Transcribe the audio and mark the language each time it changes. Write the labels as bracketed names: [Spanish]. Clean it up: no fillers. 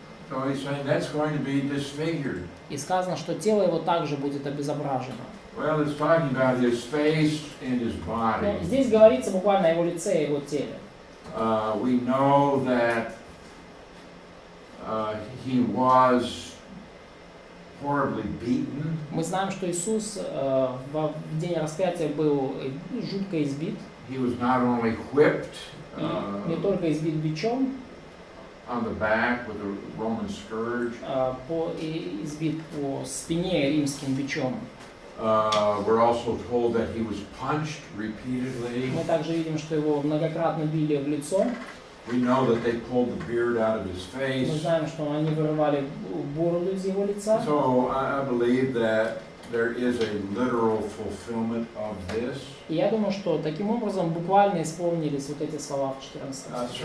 [English] So he's saying that's going to be disfigured. [Russian] И сказано, что тело его также будет обезображено. [English] Well, it's talking about his face and his body. [Russian] Но здесь говорится буквально о его лице и его теле. [English] We know that he was horribly beaten. [Russian] Мы знаем, что Иисус в день распятия был жутко избит. [English] He was not only whipped [Russian] И не только избит бичом, [English] on the back with a Roman scourge. [Russian] избит по спине римским бичом. [English] We're also told that he was punched repeatedly. [Russian] Мы также видим, что его многократно били в лицо. [English] We know that they pulled the beard out of his [Russian] Мы [English] face. [Russian] знаем, что они вырывали бороду из его лица. [English] So I believe that there is a literal fulfillment of this. [Russian] И я думаю, что таким образом буквально исполнились вот эти слова в 14 стихе.